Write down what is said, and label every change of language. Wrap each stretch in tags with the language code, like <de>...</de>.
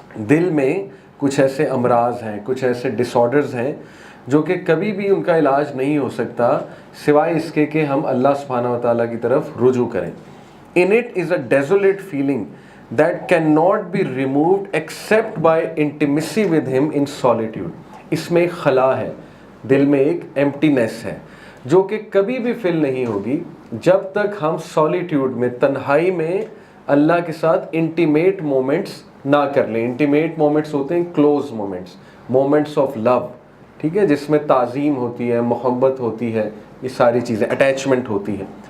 <ur>دل میں کچھ ایسے امراض ہیں، کچھ ایسے ڈس آرڈرز ہیں جو کہ کبھی بھی ان کا علاج نہیں ہو سکتا سوائے اس کے کہ ہم اللہ سبحانہ و تعالیٰ کی طرف رجوع کریں.</ur> <en>In it is a desolate feeling that cannot be removed except by intimacy with him in solitude.</en> <ur>اس میں ایک خلا ہے، دل میں ایک ایمپٹینس ہے جو کہ کبھی بھی فل نہیں ہوگی جب تک ہم سولیٹیوڈ میں، تنہائی میں اللہ کے ساتھ انٹیمیٹ مومنٹس نہ کر لیں. انٹیمیٹ مومنٹس ہوتے ہیں کلوز مومنٹس، مومنٹس آف لو، ٹھیک ہے، جس میں تعظیم ہوتی ہے، محبت ہوتی ہے، یہ ساری چیزیں، اٹیچمنٹ ہوتی ہے.</ur>